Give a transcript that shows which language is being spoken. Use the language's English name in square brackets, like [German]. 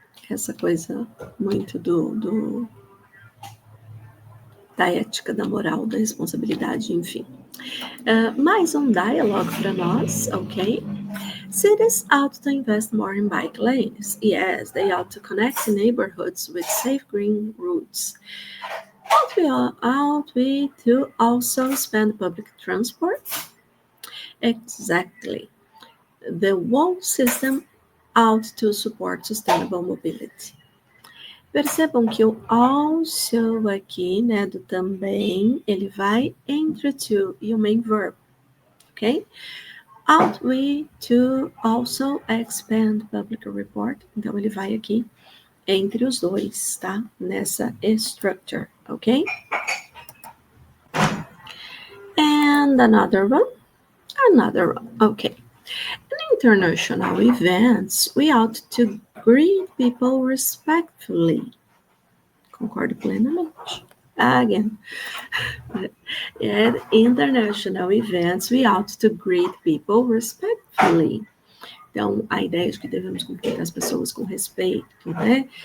[Portuguese] Essa coisa muito da ética, da moral, da responsabilidade, enfim. Mais um dialogue para nós, ok? [English] Cities ought to invest more in bike lanes. Yes, they ought to connect neighborhoods with safe green routes. Ought we to also spend public transport? Exactly. The whole system ought to support sustainable mobility. [Portuguese] Percebam que o also aqui, né, do também, ele vai entre to e o main verb, ok? [English] Ought we to also expand public report? [Portuguese] Então, ele vai aqui entre os dois, tá? Nessa structure, ok? [English] And another one, okay. In international events, we ought to greet people respectfully. [Portuguese] Concordo plenamente. [English] Again, at international events, we ought to greet people respectfully. [Portuguese] Então, a ideia de que devemos cumprimentar as pessoas com respeito, né?